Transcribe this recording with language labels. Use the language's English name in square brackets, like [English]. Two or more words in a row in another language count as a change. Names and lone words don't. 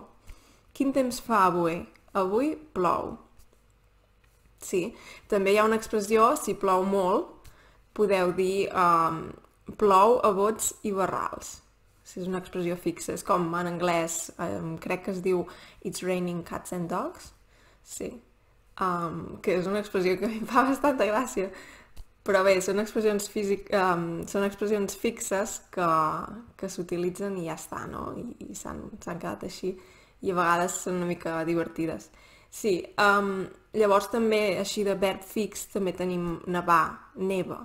[Catalan] Quin temps fa avui? Avui plou. Sí, també hi ha una expressió, si plou molt, podeu dir plou a bots i barrals. Si és una expressió fixa, és com en anglès, crec que es diu [English] It's raining cats and dogs. [Catalan] Sí, que és una expressió que a mi em fa bastanta gràcia. Però bé, són són expressions fixes que s'utilitzen i ja està, no? I s'han quedat així i a vegades són una mica divertides. Sí, llavors també, així de verb fix, també tenim nevar, neva.